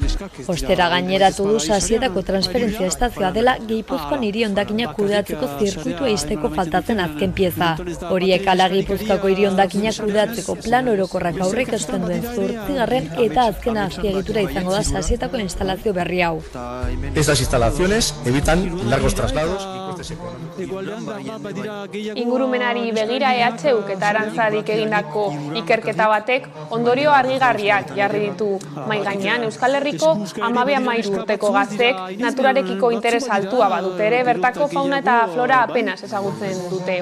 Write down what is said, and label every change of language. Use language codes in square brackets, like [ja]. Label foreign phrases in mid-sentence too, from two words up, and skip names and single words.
[eu] Ostera gaineratu du Sasietako transferentzia estazioa dela Gipuzkoan hiri hondakinak kudeatzeko zirkuitua ixteko faltatzen azken pieza. Horiek ala Gipuzkoako hiri hondakinak kudeatzeko plan orokorrak aurreikusten duen 8. eta azken azpiegitura izango da Sasietako instalazio berri hau. [es] Estas instalaciones evitan largos traslados. [eu] Ingurumenari begira EHUk eta Arantzadik egindako ikerketa batek ondorio argigarriak jarri ditu mahai gainean. Euskal Herriko 12-13 urteko gaztek naturarekiko interes altua badute ere, bertako fauna eta flora apenas ezagutzen dute.